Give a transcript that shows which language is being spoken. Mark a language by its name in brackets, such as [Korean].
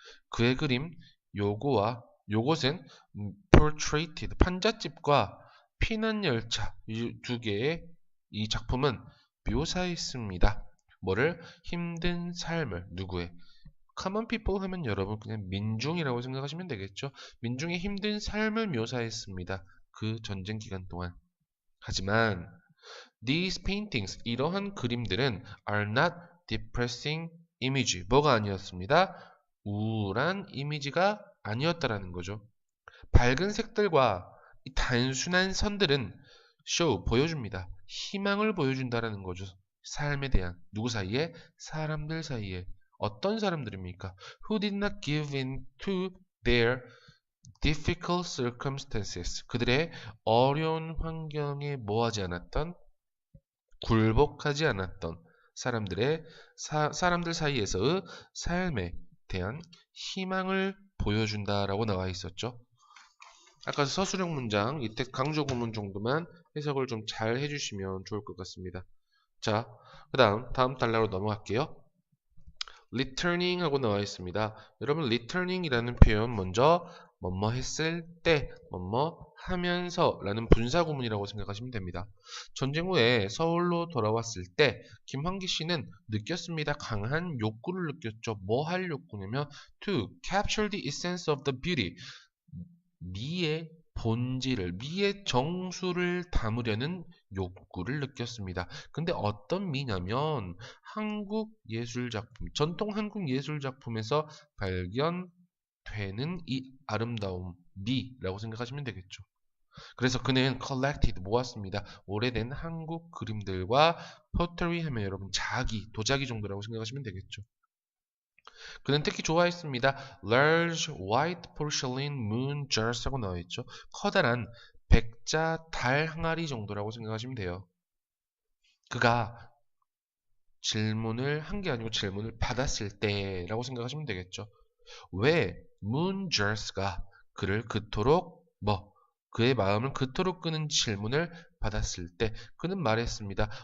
[Korean] 그의 그림 요것은 portraited, 판잣집과 피난열차 이 두 개의 이 작품은 묘사했습니다. 뭐를? 힘든 삶을. 누구의? [English] common people [Korean] 하면 여러분 그냥 민중이라고 생각하시면 되겠죠. 민중의 힘든 삶을 묘사했습니다. 그 전쟁 기간 동안. 하지만 [English] these paintings, [Korean] 이러한 그림들은 [English] are not depressing [Korean] 이미지. 뭐가 아니었습니다? 우울한 이미지가 아니었다라는 거죠. 밝은 색들과 이 단순한 선들은 보여줍니다. 희망을 보여준다라는 거죠. 삶에 대한 누구 사이에? 사람들 사이에. 어떤 사람들입니까? [English] Who did not give in to their difficult circumstances. [Korean] 그들의 어려운 환경에 뭐하지 않았던? 굴복하지 않았던 사람들 사이에서의 삶에 대한 희망을 보여준다라고 나와 있었죠. 아까 서술형 문장, 이때 강조 구문 정도만 해석을 좀 잘 해주시면 좋을 것 같습니다. 자, 그 다음 단락으로 넘어갈게요. returning 하고 나와 있습니다. 여러분, returning이라는 표현 먼저 뭐뭐 했을 때, 뭐뭐 하면서 라는 분사 구문이라고 생각하시면 됩니다. 전쟁 후에 서울로 돌아왔을 때 김환기 씨는 느꼈습니다. 강한 욕구를 느꼈죠. 뭐 할 욕구냐면 [English] to capture the essence of the beauty. [Korean] 미의 본질을, 미의 정수를 담으려는 욕구를 느꼈습니다. 근데 어떤 미냐면 한국 예술작품, 전통 한국 예술작품에서 발견되는 이 아름다움, 미라고 생각하시면 되겠죠. 그래서 그는 collected, 모았습니다. 오래된 한국 그림들과 pottery 하면 여러분 자기, 도자기 정도라고 생각하시면 되겠죠. 그는 특히 좋아했습니다. [English] Large white porcelain moon jars라고 [Korean] 나와있죠. 커다란 백자 달 항아리 정도라고 생각하시면 돼요. 그가 질문을 한 게 아니고 질문을 받았을 때라고 생각하시면 되겠죠. 왜 moon jars가 그를 그토록 그의 마음을 그토록 끄는 질문을 받았을 때 그는 말했습니다.